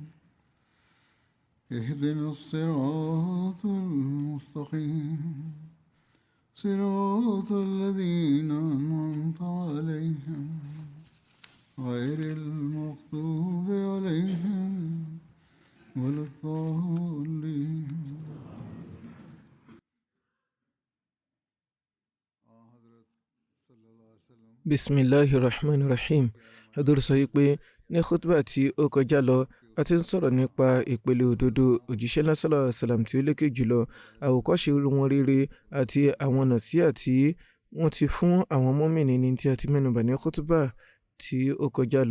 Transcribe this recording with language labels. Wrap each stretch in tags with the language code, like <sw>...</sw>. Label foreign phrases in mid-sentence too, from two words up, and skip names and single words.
<ar>اهدنا الصراط المستقيم صراط الذين أنعمت عليهم غير المغضوب عليهم ولا الضالين. Bismillahirrahmanirrahim.</ar> <yo>Hadur sọ wípé ní khutbah tí ó kọjá lọ a ti ń sọ̀rọ̀ nípa ìpele òdodo òjíṣẹ́ náà</yo> <ar>صلى الله عليه وسلم</ar> <yo>tí ó lékè jùlọ, àwòkọ́ṣe wọn rere àti àwọn nàsíhà tí wọ́n ti fún àwọn mùmínì ní tí a ti mẹ́nubà ní khutbah tí ó kọjá lọ.</yo>